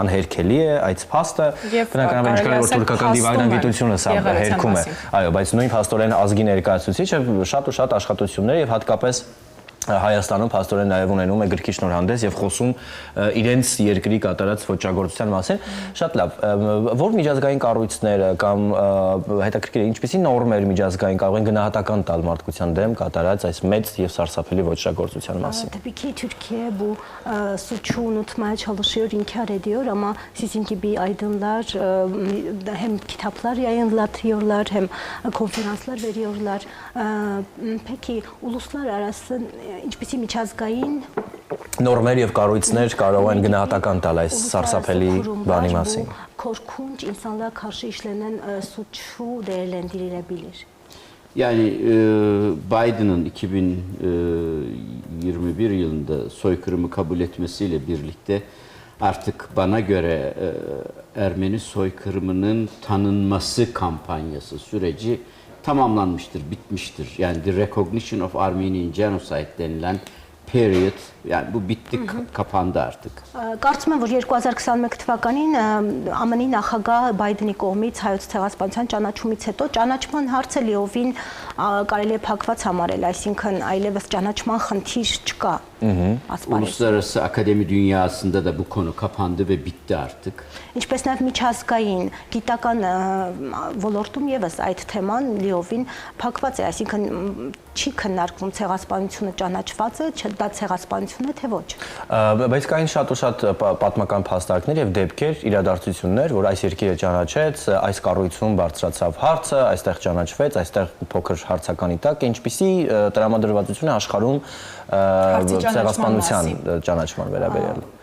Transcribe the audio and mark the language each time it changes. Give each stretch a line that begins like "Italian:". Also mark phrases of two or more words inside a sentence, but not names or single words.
Armenian: անհերքելի է այդ փաստը, բնականաբար ինչ որ թուրքական դիվանագիտությունը սա հերքում է։ Այո, բայց նույն փաստորեն ազգի ներկայացուցիչը շատ ու շատ աշխատություններ եւ հատկապես Հայաստանում փաստորեն նաև ունենում է գրքի շնորհանդես եւ խոսում իրենց երկրի կատարած ոչագործության մասին։ Շատ լավ, որ միջազգային կառույցները կամ հետաքրքիր է ինչպիսի նորմեր միջազգային կարող են գնահատական տալ մարդկության դեմ կատարած այս մեծ եւ սարսափելի ոչագործության մասին։
Turkish: Tabii Türkiye bu suçu unutmaya çalışıyor, inkar ediyor ama sizin gibi aydınlar hem kitaplar yayınlatıyorlar hem konferanslar veriyorlar. Peki uluslararası
Armenian: ինչպիսի միջազգային նորմեր եւ կառույցներ կարող են գնահատական տալ այս սարսափելի բանի մասին։
Turkish: Korkunç insanlığa karşı işlenen suçu değerlendirilebilir. Yani Biden'ın 2021 yılında soykırımı kabul etmesiyle birlikte artık bana göre Ermeni soykırımının tanınması kampanyası süreci tamamlanmıştır, bitmiştir. Yani
English: the recognition of Armenian genocide
Turkish: denilen period, yani bu bitti, kapandı artık.
Armenian: Կարծում եմ, որ 2021 թվականին ԱՄՆ-ի նախագահ Բայդենի կողմից հայոց ցեղասպանության ճանաչումից հետո ճանաչման հարցը լիովին կարելի է փակված համարել, այսինքն այլևս ճանաչման խնդիր չկա։
Turkish: Uluslararası akademi dünyasında da bu konu kapandı ve bitti artık.
Armenian: Ինչպես նաև միջազգային գիտական ոլորտում եւս այդ թեման լիովին փակված է, այսինքն չի քննարկվում ցեղասպանությունը ճանաչված է, դա ցեղասպանություն է թե ոչ։ Բայց կային շատ ու շատ պատմական փաստարկներ եւ դեպքեր, իրադարձություններ, որ այս երկիրը ճանաչեց, այս կառույցում բարձրացավ հարցը, այստեղ ճանաչվեց, այստեղ փոքր հարցականի տակ, ինչպիսի տրամադրվածություն է աշխարհում ցեղասպանության ճանաչման վերաբերյալ։